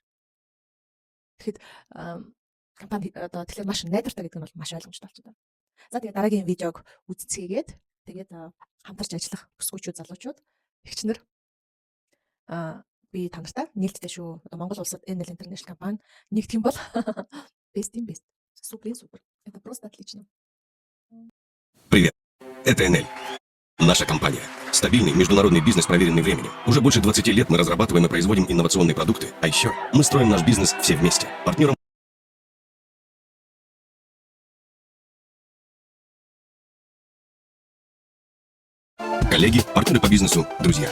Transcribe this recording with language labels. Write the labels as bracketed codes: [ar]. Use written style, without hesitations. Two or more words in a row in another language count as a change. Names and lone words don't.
[mn] Тэгэхэд компани одоо тэгэхээр маш найдвартай гэдэг нь бол маш ойлгомжтой болчихсон. За тэгээд дараагийн видеог үзцгээгээд тэгээд хамтарч ажиллах бүсгүйчүүд залуучуудэгчнэр би та нартай нээлттэй шүү. Одоо Монгол улсад Enel International компани нэгдэх юм бол [en] best in best. [mn] Супер. [ru] Это просто отлично. Привет, это Enel. Наша компания. Стабильный международный бизнес, проверенный временем. Уже больше 20 лет мы разрабатываем и производим инновационные продукты. А еще мы строим наш бизнес все вместе. Партнером коллеги, партнеры по бизнесу, друзья.